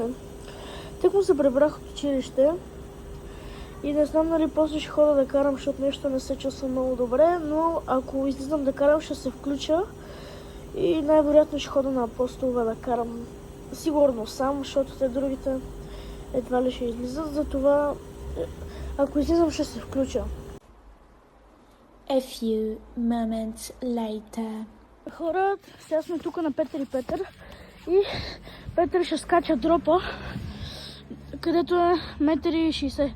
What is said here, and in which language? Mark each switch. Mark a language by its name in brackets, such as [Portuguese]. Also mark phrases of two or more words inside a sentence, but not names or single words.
[Bulgarian] Тък му се прибрах от училище и не знам дали после ще хода да карам, защото нещо не се чувствам много добре, но ако излизам да карам, ще се включа и най-вероятно ще хода на Апостолове да карам. Сигурно сам, защото те другите едва ли ще излизат, затова ако излизам ще се включа. [English] A few moments later. [Bulgarian] Хора, сега сме тук на Петър и Петър и Петър ще скача дропа, където е 1,60 м.